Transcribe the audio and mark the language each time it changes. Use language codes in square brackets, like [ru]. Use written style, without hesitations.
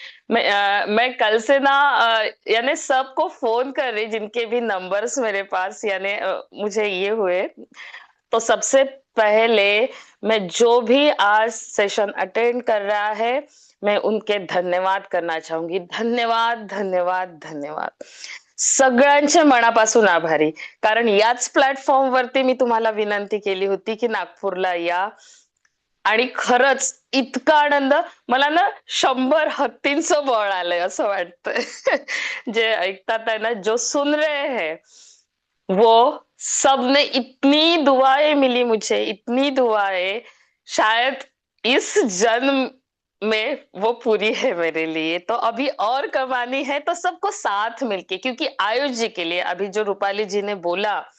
[hi] मैं कल से ना यानी सबको फोन कर रही, जिनके भी नंबर्स मेरे पास यानी मुझे ये हुए। तो सबसे पहले मैं जो भी आज सेशन अटेंड कर रहा है, मैं उनके धन्यवाद करना चाहूंगी। [mr] धन्यवाद धन्यवाद धन्यवाद, सगळ्यांचे मनापासून आभारी। कारण याच प्लॅटफॉर्मवरती मी तुम्हाला विनंती केली होती की नागपूरला या, आणि खरंच इतका आनंद मला ना 100 हत्तींचं बळ आलंय असं वाटतंय। जे ऐकतात आहे ना, [hi] जो सुन रहे हैं, वो सबने इतनी दुआएं मिली मुझे, इतनी दुआएं, शायद इस जन्म में वो पूरी है मेरे लिए। तो अभी और कमानी है तो सबको साथ मिलके, क्योंकि आयुष जी के लिए अभी जो रूपाली जी ने बोला,